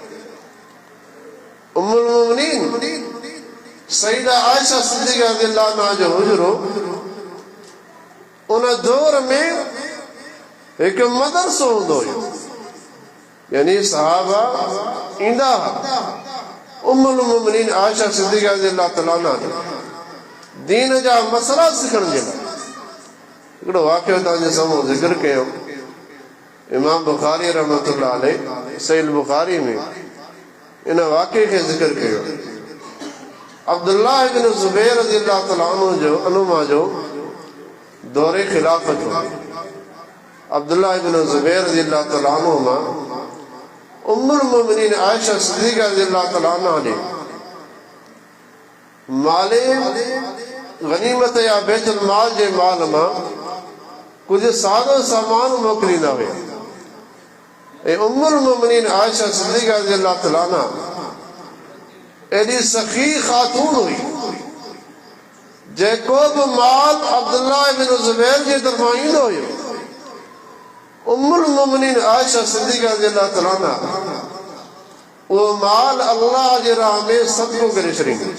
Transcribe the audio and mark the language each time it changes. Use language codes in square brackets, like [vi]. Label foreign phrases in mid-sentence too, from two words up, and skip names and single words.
[sd] उम्मुल मोमिनीन सईदा आयशा सिद्दीक़ा [ar] رضي الله عنها [sd] जो हुजरो, उन दौर में हिकु मदरसो हूंदो हुयो, यानी सहाबा ईंदा हुआ उम्मुल मोमिनीन आयशा सिद्दीक़ा [ar] رضي الله تعالى عنها [sd] दीन जा मसला सिखण जे लाइ। हिकिड़ो वाक़ियो तव्हांजे साम्हूं ज़िक्र कयो। इमाम बुखारी [ar] رحمة الله عليه [sd] सहीह बुखारी में इन वाक़े खे ज़िक्र कयो। अब्दुल्लाह इब्न ज़ुबैर [ar] رضي الله تعالى عنه [sd] जो दौरे खिलाफत हो। अब्दुल्लाह इब्न ज़ुबैर [ar] رضي الله تعالى عنه [sd] मां उम्मुल मोमिनीन आयशा सिद्दीक़ा [ar] رضي الله تعالى عنها [sd] ने माले गनीमत या बैतुल माल जे माल मां कुछ सादो सामान मोकिलींदा हुया। ऐं उम्मुल मोमिनीन आयशा सिद्दीक़ा [ar] رضي الله تعالى عنها [sd] एॾी सखी ख़ातून हुई, जेको बि माल अब्दुल्लाह इब्न ज़ुबैर जे तरफ़ां ईंदो हुयो, उम्मुल मोमिनीन आयशा सिद्दीक़ा [ar] رضي الله تعالى عنها [sd] उहो माल अल्लाह जे राह में सदको करे छॾींदी।